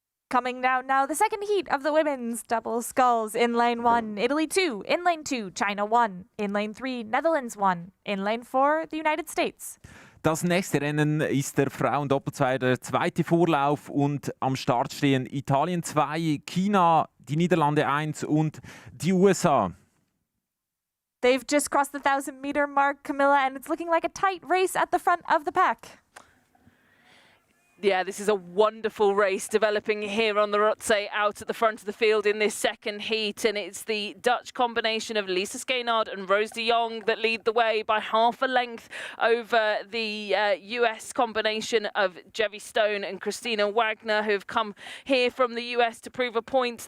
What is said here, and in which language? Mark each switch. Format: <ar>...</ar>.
<en>Coming down now, the second heat of the women's double sculls. In lane 1, Italy 2. In lane 2, China 1. In lane 3, Netherlands 1. In lane 4, the United States.</en> <de>Das nächste Rennen ist der Frauen-Doppelzweier, der zweite Vorlauf, und am Start stehen Italien 2, China, die Niederlande 1 und die USA.</de> <en>They've just crossed the 1,000-meter mark, Camilla, and it's looking like a tight race at the front of the pack. Yeah, this is a wonderful race developing here on the Rotsee out at the front of the field in this second heat. And it's the Dutch combination of Lisa Skeenard and Rose de Jong that lead the way by half a length over the US combination of Jevi Stone and Christina Wagner, who have come here from the US to prove a point.</en>